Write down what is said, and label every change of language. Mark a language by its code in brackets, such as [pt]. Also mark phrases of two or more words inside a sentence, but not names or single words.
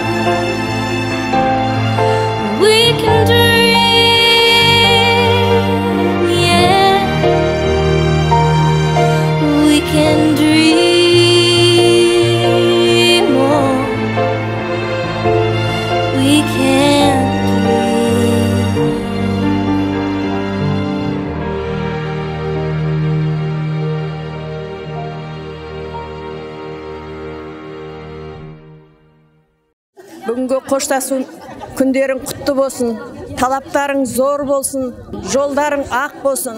[en] We can dream. Yeah. We can dream. Oh. We can dream. [kk] Бүгінгі қоштасу күндерің құтты болсын, талаптарың зор болсын, жолдарың ақ болсын.